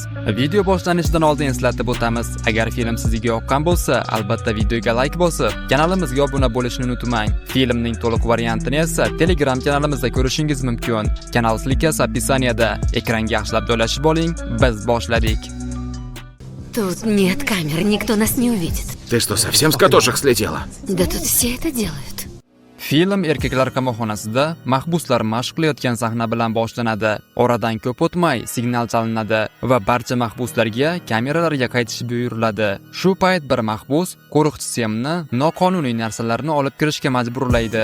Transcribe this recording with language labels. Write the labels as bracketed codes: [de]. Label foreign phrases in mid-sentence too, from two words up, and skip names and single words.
[uz] Video boshlanishidan oldin eslatib o'tamiz, agar film sizga yoqqan bo'lsa, albatta videoga like bosib, kanalimizga obuna bo'lishni unutmang. Filmning to'liq variantini esa Telegram kanalimizda ko'rishingiz mumkin. Kanal silkasi описаниеda. Ekranga yaxshilab joylashib oling. Biz boshladik. [ru] Тут нет камер, никто нас не увидит. Ты что, совсем с катушек слетела? Да тут все это делают. [uz] Film erkaklar qamoqxonasida mahbuslar mashq qilayotgan sahna bilan boshlanadi. Oradan ko'p o'tmay signal chalinadi va barcha mahbuslarga kameralarga qaytish buyuriladi. Shu payt bir mahbus qo'riqchi Semni noqonuniy narsalarni olib kirishga majburlaydi.